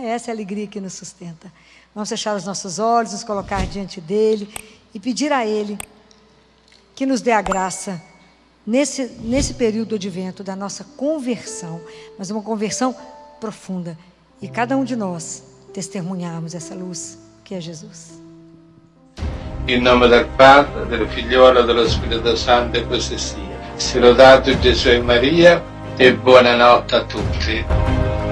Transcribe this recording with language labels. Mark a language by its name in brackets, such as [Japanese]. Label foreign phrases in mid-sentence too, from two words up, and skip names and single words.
[Portuguese] Essa é a alegria que nos sustenta. Vamos fechar os nossos olhos, nos colocar diante dEle e pedir a Ele que nos dê a graça nesse período do advento da nossa conversão, mas uma conversão profunda. E cada um de nós testemunharmos essa luz que é Jesus. [Italian] In nome del Padre, del Figliolo e dello Spirito Santo, e così sia. Sia lodato Gesù e Maria, e buonanotte a tutti.